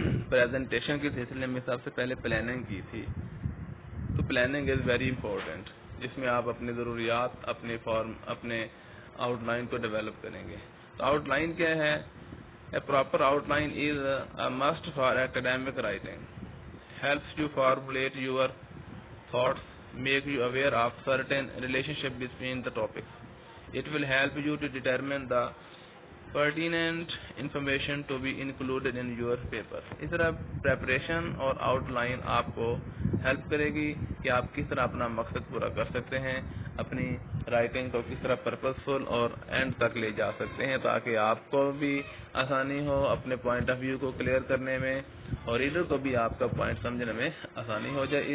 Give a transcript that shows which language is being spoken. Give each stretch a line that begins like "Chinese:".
Urdu: Presentation کے سلسلے میں سب سے پہلے پلاننگ کی تھی. تو
English: planning is very important,
Urdu: جس میں آپ اپنی ضروریات، اپنے آؤٹ لائن کو ڈیولپ کریں گے. تو آؤٹ لائن کیا ہے؟
English: A proper outline is a must for academic writing. Helps you formulate your thoughts, make you aware of certain relationship between the topics. It will help you to determine the pertinent information to be included in your paper.
Urdu: اس طرح preparation اور out line آپ کو help کرے گی کہ آپ کس طرح اپنا مقصد پورا کر سکتے ہیں، اپنی رائٹنگ کو کس طرح پرپزفل اور اینڈ تک لے جا سکتے ہیں، تاکہ آپ کو بھی آسانی ہو اپنے پوائنٹ آف ویو کو کلیئر کرنے میں، اور ریڈر کو بھی آپ کا پوائنٹ سمجھنے میں آسانی ہو جائے.